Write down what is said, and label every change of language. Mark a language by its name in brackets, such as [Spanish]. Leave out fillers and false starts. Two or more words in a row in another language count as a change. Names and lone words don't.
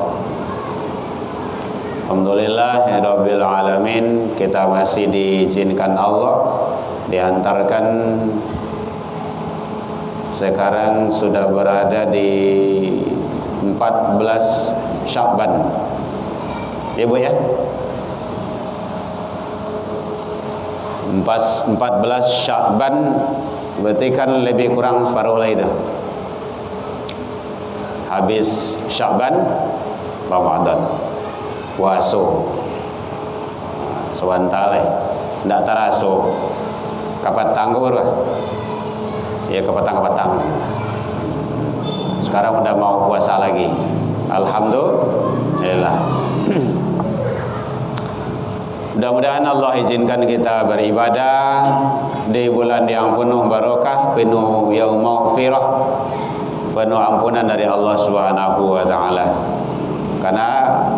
[Arabic] الحمد لله رب العالمين, [Indonesian] kita masih diizinkan Allah diantarkan, sekarang sudah berada di 14 Sya'ban, ya Bu ya, 14 Sya'ban, berarti kan lebih kurang separuh lah itu. Habis Sya'ban Ramadan, [Minangkabau] puaso sewantale ndak taraso kapatang ke baru ya, kapatang sekarang udah mau puasa lagi, alhamdulillah. [Indonesian] Mudah-mudahan Allah izinkan kita beribadah di bulan yang penuh barokah, penuh [Arabic] يوم مغفرة, [Indonesian] penuh ampunan dari Allah [Arabic] سبحانه وتعالى.